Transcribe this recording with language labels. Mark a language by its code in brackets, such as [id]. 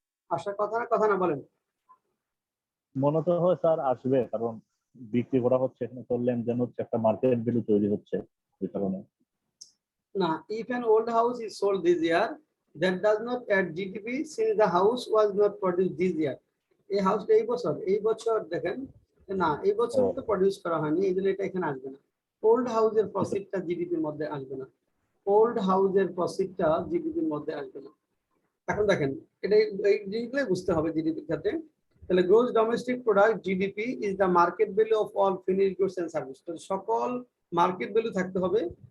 [bn] আসার কথা না, কথা না বলেন? মনে তো হয় স্যার আসবে, কারণ বিক্রি করা হচ্ছে, এখানে তো লেনদেন হচ্ছে, একটা মার্কেট ভ্যালু তৈরি হচ্ছে এই কারণে। [en] না, if an old house is sold this year, that does not add GDP since the house was not produced this year. [bn] এই হাউসটা এই বছর দেখেন, না এই বছর ও, তো প্রডিউস করা হয়নি, এই জন্য এটা এখানে আসবে না। ওল্ড হাউসের জি স্যার। প্রসিডটা জিডিপির মধ্যে আসবে না, ওল্ড হাউসের প্রসিডটা জিডিপির মধ্যে আসবে না। এখন দেখেন, এটা এই জিনিসগুলোই বুঝতে হবে জিডিপির সাথে। তাহলে gross domestic product GDP [en] is the market value of all finish goods and service, [bn] তো সকল মার্কেট ভ্যালু থাকতে হবে।